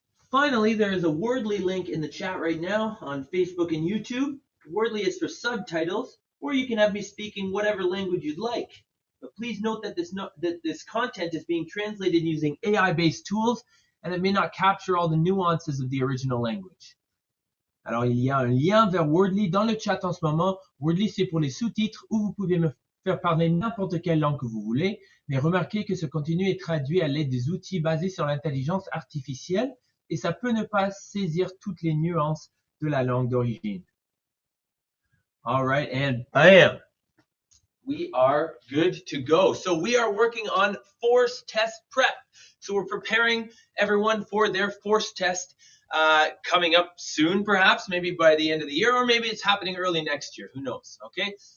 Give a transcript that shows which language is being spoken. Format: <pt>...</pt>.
<en>Finally, there is a Wordly link in the chat right now on Facebook and YouTube. Wordly is for subtitles, or you can have me speaking whatever language you'd like. But please note that this content is being translated using AI-based tools, and it may not capture all the nuances of the original language.</en> <fr>Alors, il y a un lien vers Wordly dans le chat en ce moment. Wordly, c'est pour les sous-titres, où vous pouvez me faire parler n'importe quelle langue que vous voulez, mais remarquez que ce contenu est traduit à l'aide des outils basés sur l'intelligence artificielle, et ça peut ne pas saisir toutes les nuances de la langue d'origine.</fr> <en>All right, and bam, we are good to go. So we are working on force test prep. So we're preparing everyone for their force test coming up soon, perhaps, maybe by the end of the year, or maybe it's happening early next year. Who knows, okay?</en>